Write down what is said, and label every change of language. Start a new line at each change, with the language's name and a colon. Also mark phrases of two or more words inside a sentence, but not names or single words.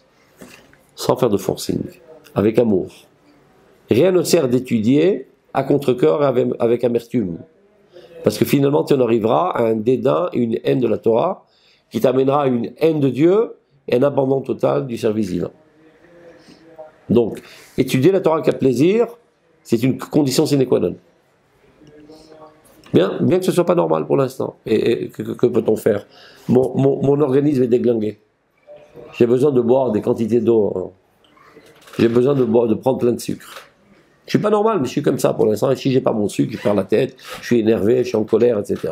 French: Sans faire de forcing, avec amour. Rien ne sert d'étudier à contre-cœur avec amertume. Parce que finalement, tu en arriveras à un dédain et une haine de la Torah qui t'amènera à une haine de Dieu et un abandon total du service divin. Donc, étudier la Torah avec plaisir, c'est une condition
Latin: sine qua non.
French: Bien que ce ne soit pas normal pour l'instant. Et que peut-on faire? Mon organisme est déglingué. J'ai besoin de boire des quantités d'eau. J'ai besoin de prendre plein de sucre. Je ne suis pas normal, mais je suis comme ça pour l'instant. Et si je n'ai pas mon sucre, je perds la tête, je suis énervé, je suis en colère, etc.